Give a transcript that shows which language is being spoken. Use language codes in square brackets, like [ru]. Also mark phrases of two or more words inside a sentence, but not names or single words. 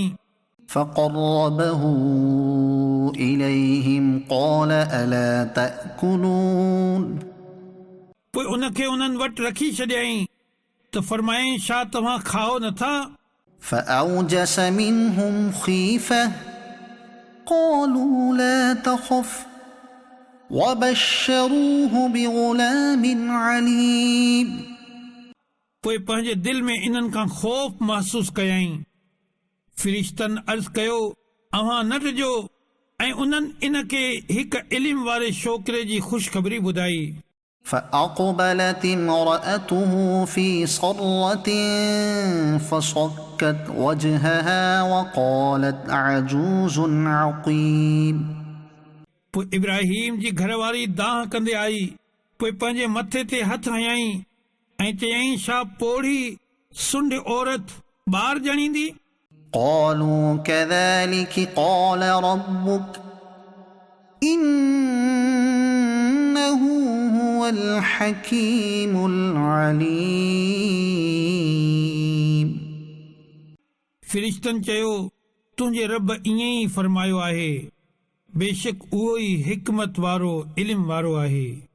[ar] فقربه إليهم قال ألا تأكلون [sd] पोइ उनखे उन्हनि वटि रखी छॾियईं त फरमायईं छा तव्हां खाओ नथा [ar] فأوجس منهم خيفة قالوا لا تخف وبشروه بغلام عليم [sd] पोइ पंहिंजे दिलि में इन्हनि खां ख़ौफ़ महसूस कयईं फ़िरिश्तनि अर्ज़ कयो अव्हां न ॾिजो ऐं उन्हनि इनखे हिकु इल्म वारे छोकिरे जी ख़ुशख़बरी ॿुधाई [ar] فأقبلت امرأته في صرة فصكت وجهها وقالت عجوز عقيم [sd] पोइ इब्राहिम जी घरवारी दाह कंदे आई पोइ पंहिंजे मथे ते हथ हयईं ऐं चयईं छा पोढ़ी सुंढ औरत ॿार ॼणींदी [ar] قالوا كذلك قال ربك إنه هو الحكيم العليم [sd] फ़िरिश्तनि चयो तुंहिंजे रब ईअं ई फरमायो आहे बेशक उहो ई हिकमत वारो इल्म वारो आहे